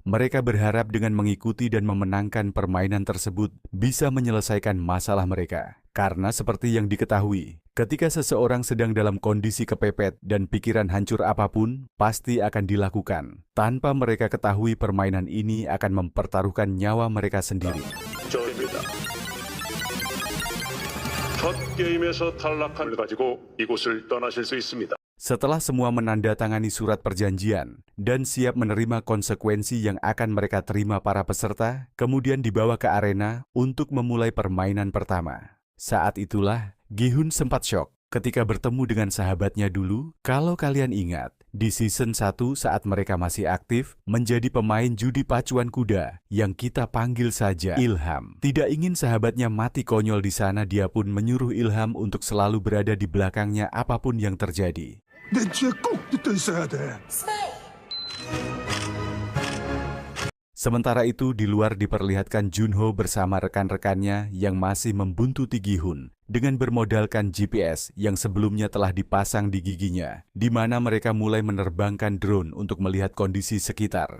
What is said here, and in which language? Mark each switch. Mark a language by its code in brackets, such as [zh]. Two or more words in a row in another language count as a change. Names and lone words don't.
[id] Mereka berharap dengan mengikuti dan memenangkan permainan tersebut bisa menyelesaikan masalah mereka. Karena seperti yang diketahui, ketika seseorang sedang dalam kondisi kepepet dan pikiran hancur apapun, pasti akan dilakukan. Tanpa mereka ketahui permainan ini akan mempertaruhkan nyawa mereka sendiri. [ko] 저입니다. 첫 게임에서 탈락한 가지고 이곳을 떠나실 수 있습니다. [id] Setelah semua menandatangani surat perjanjian dan siap menerima konsekuensi yang akan mereka terima para peserta, kemudian dibawa ke arena untuk memulai permainan pertama. Saat itulah, Gi-hun sempat syok ketika bertemu dengan sahabatnya dulu. Kalau kalian ingat, di season 1 saat mereka masih aktif menjadi pemain judi pacuan kuda yang kita panggil saja Ilham. Tidak ingin sahabatnya mati konyol di sana, dia pun menyuruh Ilham untuk selalu berada di belakangnya apapun yang terjadi. [ko] 내 뒤에 꼭 붙어 있어야 돼. [id] Sementara itu, di luar diperlihatkan Junho bersama rekan-rekannya yang masih membuntuti Gi-hun dengan bermodalkan GPS yang sebelumnya telah dipasang di giginya, di mana mereka mulai menerbangkan drone untuk melihat kondisi sekitar.